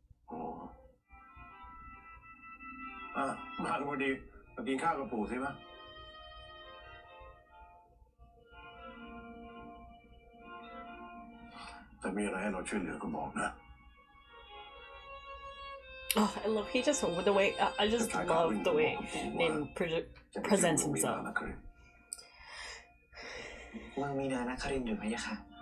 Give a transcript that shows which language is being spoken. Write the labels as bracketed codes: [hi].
[th] อ๋อมาพอดีมากินข้าวกับปู่สิมะแต่มีอะไรให้เราช่วยเหลือก็บอกนะ [en] Oh, I love. He just with the way. I just love the way Nin presents himself. [th] เมืองมีนานครินทร์อยู่พะยะค่ะ